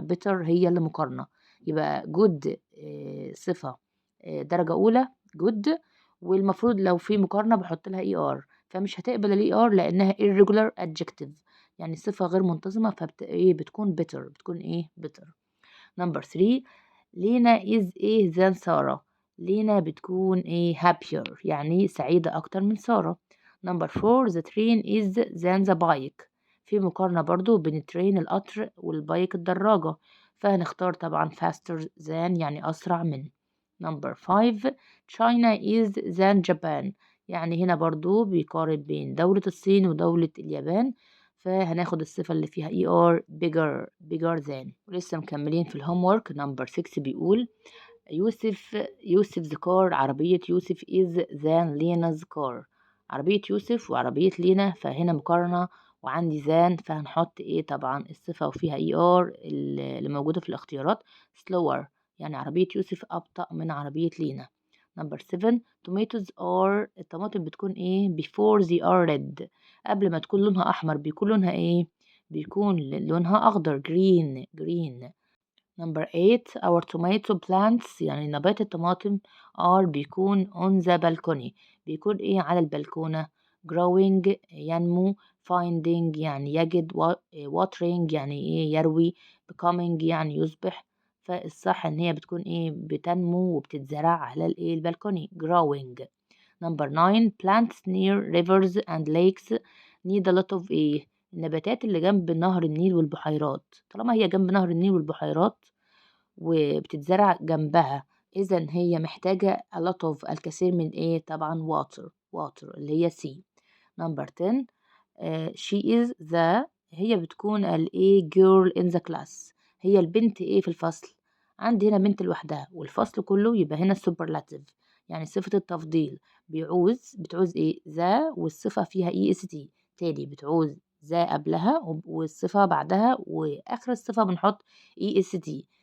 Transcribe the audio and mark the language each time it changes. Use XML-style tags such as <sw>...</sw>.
<ar>better هي اللي مقارنة، يبقى good صفة درجة أولى good، والمفروض لو في مقارنة بحط لها er، فمش هتقبل er لأنها irregular adjective، يعني صفة غير منتظمة، إيه بتكون better، بتكون إيه better.</ar> <en>number 3 لينا is إيه than سارة.</en> <ar>لينا بتكون إيه happier، يعني سعيدة أكتر من سارة.</ar> <en>number 4 the train is than the bike.</en> <ar>في مقارنة برضو بين الترين القطر والبايك الدراجة، فهنختار طبعا</ar> <en>faster than</en> <ar>يعني أسرع من.</ar> <en>number 5 China is than Japan.</en> <ar>يعني هنا برضو بيقارن بين دولة الصين ودولة اليابان، فهناخد الصفة اللي فيها er</ar> <en>bigger than.</en> <ar>ولسه مكملين في الهومورك. نمبر 6 بيقول يوسف's car.</ar> <en>عربية يوسف is than لينا's car.</en> <ar>عربية يوسف وعربية لينا، فهنا مقارنة وعندي than، فهنحط ايه طبعا الصفة وفيها er اللي موجودة في الاختيارات slower، يعني عربية يوسف أبطأ من عربية لينا.</ar> <en>Number 7 tomatoes are.</en> <ar>الطماطم بتكون ايه</ar> <en>before they are red.</en> <ar>قبل ما تكون لونها أحمر بيكون لونها ايه؟ بيكون لونها أخضر green.</ar> <en>Number 8 our tomato plants.</en> <ar>يعني نبات الطماطم are بيكون</ar> <en>on the balcony.</en> <ar>بيكون ايه على البلكونة. growing ينمو. finding يعني يجد. watering يعني ايه يروي. becoming يعني يصبح. فالصح ان هي بتكون ايه بتنمو وبتتزرع على الايه البلكوني growing.</ar> <en>Number 9 plants near rivers and lakes need a lot of</en> <ar>ايه النباتات اللي جنب نهر النيل والبحيرات. طالما هي جنب نهر النيل والبحيرات وبتتزرع جنبها، إذا هي محتاجة</ar> <en>a lot of</en> <ar>الكثير من ايه طبعا water اللي هي C.</ar> <en>Number 10 she is the.</en> <ar>هي بتكون الايه girl</ar> <en>in the class.</en> <ar>هي البنت ايه في الفصل. عندي هنا بنت لوحدها والفصل كله، يبقى هنا superlative يعني صفة التفضيل. بتعوز ايه ذا والصفة فيها est. تاني بتعوز ذا قبلها والصفة بعدها، واخر الصفة بنحط est.</ar>